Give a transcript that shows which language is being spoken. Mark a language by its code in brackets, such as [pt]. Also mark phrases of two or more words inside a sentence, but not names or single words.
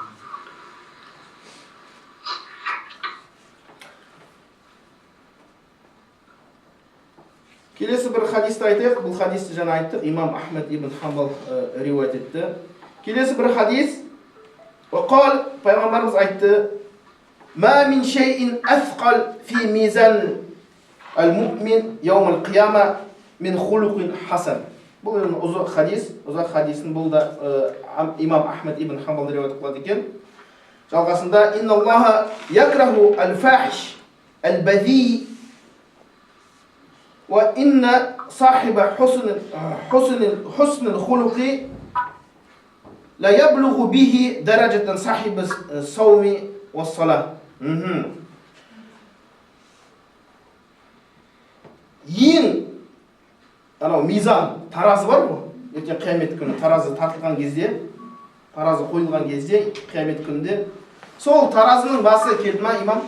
[kk] Келесі бір хадисті айтайық. Бұл хадисті жаңа айттық. Имам Ахмед ибн Хамбал риуаят етті. Келесі бір хадис. [ar] Вақал, [kk] пайғамбарымыз айтты: [ar] "ما من شيء أثقل في ميزان المؤمن يوم القيامة من خلق حسن." [kk] Бұл ұзақ хадис. Ұзақ хадисін бұл да имам Ахмед ибн Хамбал риуаят қылады екен. Жалғасында: [ar] "إن الله يكره الفاحش البذيء وإن صاحب حسن الخلق لا يبلغ به درجة صاحب الصوم والصلاة." [kk] Ең анау мизан, таразы бар ғой. Ертең қиямет күні таразы тартылған кезде, таразы қойылған кезде қиямет күнінде сол таразының басы келді ма, имам?